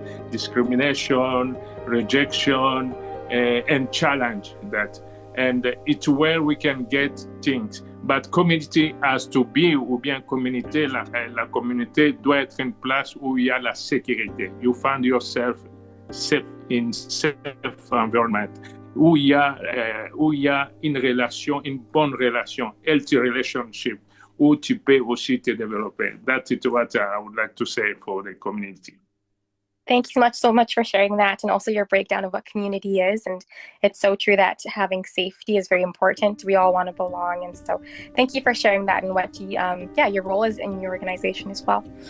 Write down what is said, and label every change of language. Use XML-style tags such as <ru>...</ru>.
<en>Discrimination, rejection, and challenge that. And it's where we can get things. But community has to be,</en> <fr>ou bien communauté, la communauté doit être une place où il y a la sécurité.</fr> <en>You find yourself safe in safe environment.</en> <fr>Où il y a une relation, une bonne relation,</fr> <en>healthy relationship,</en> <fr>où tu peux aussi te développer.</fr> <en>That's what I would like to say for the community. Thank you so much for sharing that, and also your breakdown of what community is. And it's so true that having safety is very important. We all want to belong, and so thank you for sharing that and what your role is in your organization as well.</en>